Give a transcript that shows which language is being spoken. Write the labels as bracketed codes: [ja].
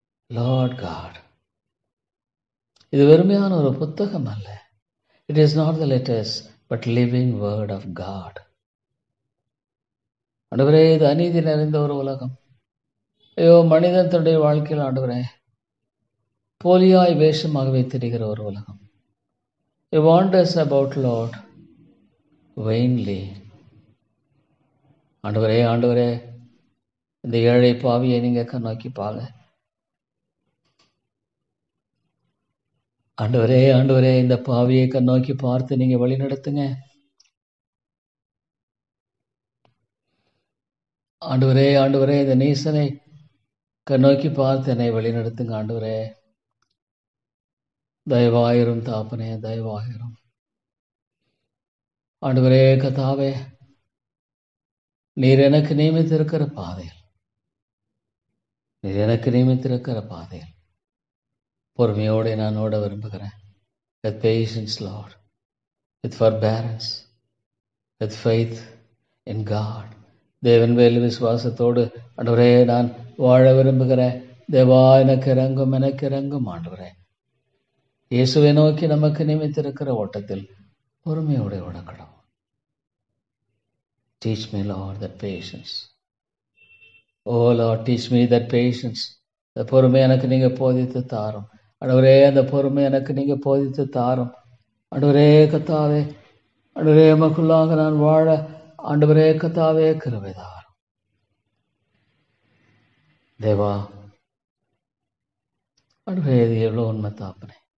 [ta] Lord God, இது வெறுமையான ஒரு புத்தகம் அல்ல. [en] It is not the letters but living word of God. [ta] ஆண்டவரே, இது அநீதி நிறைந்த ஒரு உலகம். ஐயோ, மனிதன் தன்னுடைய வாழ்க்கையில் ஆண்டவரே போலியாய் வேஷமாகவே தெரிகிற ஒரு உலகம். [en] It wanders about, Lord, vainly. [ta] ஆண்டவரே இந்த ஏழை பாவியை நீங்க கண்ணோக்கி பாருங்க. ஆண்டவரே இந்த பாவியை கண்ணோக்கி பார்த்து நீங்க வழி நடத்துங்க. ஆண்டவரே இந்த நீசனை கண்ணோக்கி பார்த்து என்னை வழி நடத்துங்க. ஆண்டவரே, தயவாயிரும் தாப்பனே, தயவாயிரும். ஆண்டவரே கர்த்தாவே, நீர் எனக்கு நியமித்திருக்கிற பாதையில் நீர் எனக்கு நியமித்திருக்கிற பாதையில் பொறுமையோடு நான் ஓட விரும்புகிறேன். [en] With patience, Lord, with forbearance, with faith in God. [ta] தேவன் மேல் விசுவாசத்தோடு ஆண்டவரே நான் வாழ விரும்புகிறேன். தேவா எனக்கு இறங்கும் ஆண்டவரே. இயேசுவை நோக்கி நமக்கு நியமித்திருக்கிற ஓட்டத்தில் பொறுமையோடு ஓடக்கணும். [en] Teach me, Lord, that patience. Oh Lord, teach me that patience. [ta] அந்த பொறுமை எனக்கு நீங்க போதித்து தாரும் ஆண்டவரே. அந்த பொறுமை எனக்கு நீங்க போதித்து தாரும் ஆண்டவரே. கர்த்தாவே ஆண்டவரே, எமக்குள்ளாக நான் வாழ ஆண்டவரே கர்த்தாவே கிருபை தாரும். தேவா ஆண்டவரே, இது எவ்வளோ உண்மை தாப்பனே.